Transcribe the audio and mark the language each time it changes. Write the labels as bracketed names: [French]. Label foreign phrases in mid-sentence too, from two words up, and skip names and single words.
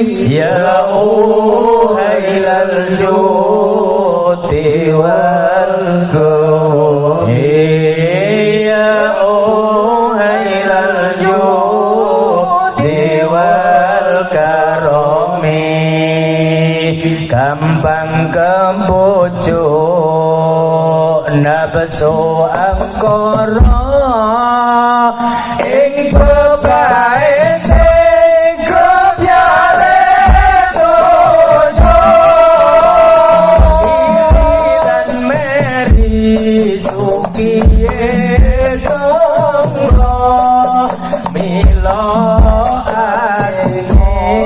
[Arabic] يا أهيل الجود والكرم، يا أهيل الجود والكرم, [Javanese] gampang kebujuk nafsu angkara ing bebae sing grobyare dojo lan meri sukiye tonggo milo atine